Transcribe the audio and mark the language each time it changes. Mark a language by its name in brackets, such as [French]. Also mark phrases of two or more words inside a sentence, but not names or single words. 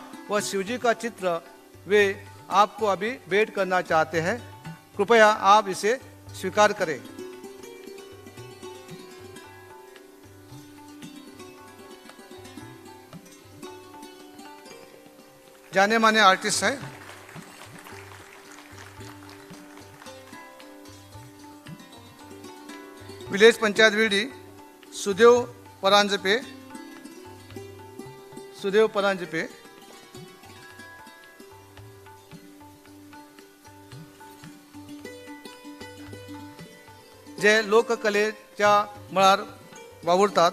[Hindi] वह शिव जी का चित्र वे आपको अभी भेंट करना चाहते हैं। कृपया आप इसे स्वीकार करें। जाने माने आर्टिस्ट हैं। विलेज पंचायत बीडी सुदेव परांजपे। [Marathi] जे लोककलेच्या मळार वावुरतात।